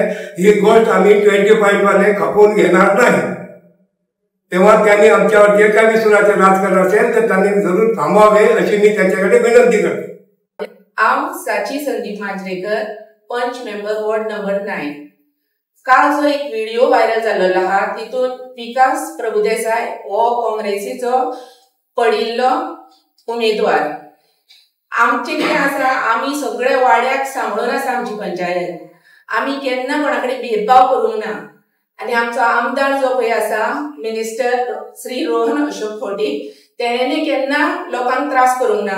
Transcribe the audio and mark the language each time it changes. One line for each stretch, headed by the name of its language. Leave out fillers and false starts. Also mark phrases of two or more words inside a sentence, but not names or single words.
Marathi: ही गोष्ट आम्ही 25 वाले खपवून घेणार नाही. तेव्हा त्यांनी आमच्यावर जे काही सुडाचं राजकारण असेल तर त्यांनी जरूर थांबवावे अशी मी त्यांच्याकडे विनंती करतो. आम साची संदीप मांजरेकर, पंच
English: member ward number
Marathi: 9.
Konkani: काल जो एक
English: video viral
Konkani: झालेलो आहा तितून विकास प्रभुदेसाय हो काँग्रेसीचो पडिल्लो उमेदवार. आमचे कितें आसा आमी सगळे वाड्याक सांबाळून आसा आमची पंचायत. आमी केन्ना कोणाकडे भेदभाव करूंक ना आणि आमचो आमदार जो पळय आसा मिनिस्टर श्री रोहन अशोक फौडे तेणें केन्ना लोकांक त्रास करूंक ना.